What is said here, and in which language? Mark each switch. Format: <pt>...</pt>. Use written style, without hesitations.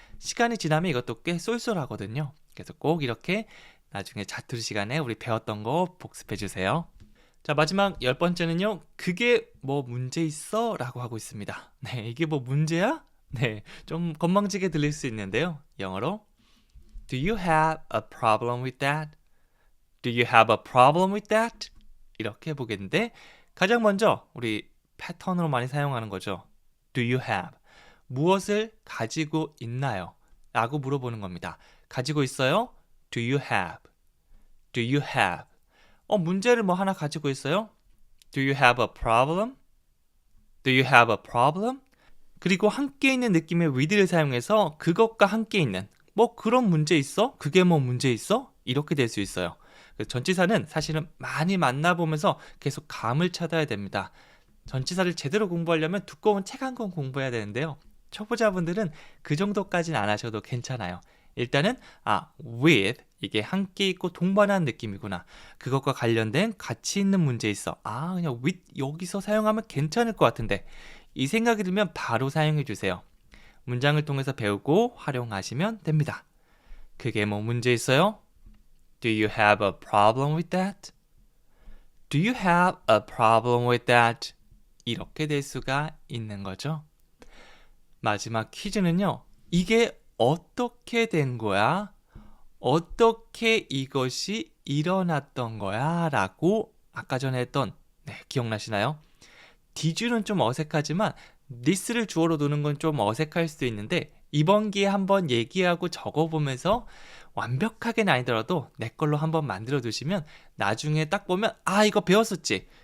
<ko>시간이 지나면 이것도 꽤 쏠쏠하거든요. 그래서 꼭 이렇게 나중에 자투리 시간에 우리 배웠던 거 복습해 주세요. 자, 마지막 10번째는요. 그게 뭐 문제 있어? 라고 하고 있습니다. 네, 이게 뭐 문제야? 네, 좀 건방지게 들릴 수 있는데요. 영어로</ko> <en>Do you have a problem with that? Do you have a problem with that?</en> <ko>이렇게 해보겠는데 가장 먼저 우리 패턴으로 많이 사용하는 거죠.</ko> <en>Do you have?</en> <ko>무엇을 가지고 있나요? 라고 물어보는 겁니다. 가지고 있어요?</ko> <en>Do you have? Do you have?</en> <ko>문제를 뭐 하나 가지고 있어요?</ko> <en>Do you have a problem? Do you have a problem?</en> <ko>그리고 함께 있는 느낌의 with를 사용해서 그것과 함께 있는 뭐 그런 문제 있어? 그게 뭐 문제 있어? 이렇게 될 수 있어요. 전치사는 사실은 많이 만나보면서 계속 감을 찾아야 됩니다. 전치사를 제대로 공부하려면 두꺼운 책 한 권 공부해야 되는데요. 초보자분들은 그 정도까지는 안 하셔도 괜찮아요. 일단은 with 이게 함께 있고 동반한 느낌이구나. 그것과 관련된 가치 있는 문제 있어. 그냥 with 여기서 사용하면 괜찮을 것 같은데 이 생각이 들면 바로 사용해 주세요. 문장을 통해서 배우고 활용하시면 됩니다. 그게 뭐 문제 있어요?</ko> <en>Do you have a problem with that? Do you have a problem with that?</en> <ko>이렇게 될 수가 있는 거죠. 마지막 퀴즈는요. 이게 어떻게 된 거야? 어떻게 이것이 일어났던 거야? 라고 아까 전에 했던 기억나시나요? Did는 좀 어색하지만 this를 주어로 두는 건 좀 어색할 수도 있는데 이번 기회에 한번 얘기하고 적어보면서 완벽하게는 아니더라도 내 걸로 한번 만들어 두시면 나중에 딱 보면 이거 배웠었지.</ko>